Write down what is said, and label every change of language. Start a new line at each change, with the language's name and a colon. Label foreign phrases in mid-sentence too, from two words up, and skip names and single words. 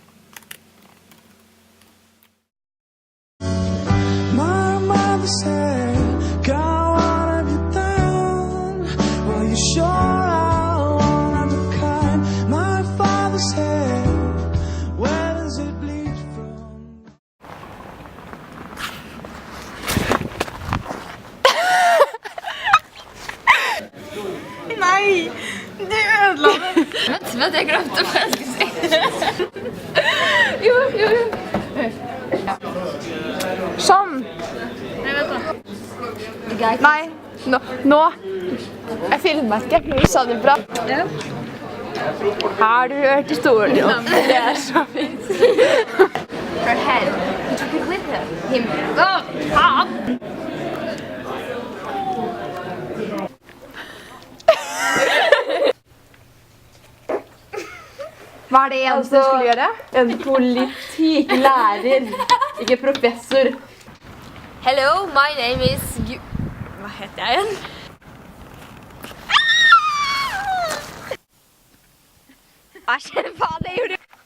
English: My mother said, "Go on and be down. Well, you sure are one of a kind." My father said, "Where does it bleed from?"
Norwegian: Nei, du ødela det. Vet du at jeg glemte hva jeg skulle si? Jo. Sånn. Nei, nå. Jeg filmer ikke, men du sa det bra. Har du hørt historien om? Det er så fint.
English: Her head. He took it with him.
Norwegian: Faen! Hva er det eneste du skulle gjøre? En politikklærer, ikke professor.
English: Hello, my name is
Norwegian: Hva heter jeg igjen? Hva skjer? Faen, det gjorde